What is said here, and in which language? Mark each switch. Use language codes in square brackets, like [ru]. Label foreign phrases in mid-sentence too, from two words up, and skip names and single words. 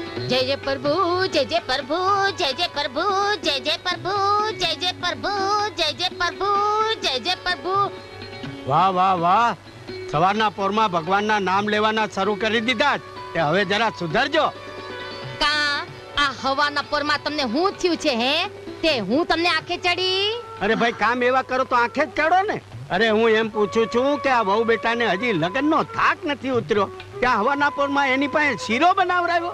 [hi] जय जय प्रभु जय जय प्रभु जय जय प्रभु जय जय प्रभु जय जय प्रभु जय जय प्रभु जय जय प्रभु। [gu] वाह वाह वाह, सवाરના પોરમાં ભગવાનના નામ લેવાના શરૂ કરી દીધા તે હવે જરા સુધરજો। કા આ હવાના પોરમાં તમને હું થયું છે હે તે હું તમને આંખે ચડી? અરે ભાઈ કામ એવા કરો તો આંખે જ ચડો ને। અરે હું એમ પૂછું છું કે આ વહુ બેટાને હજી લગ્નનો થાક નથી ઉતર્યો ત્યાં હવાના પોરમાં એની પાસે શીરો બનાવરાવ્યો?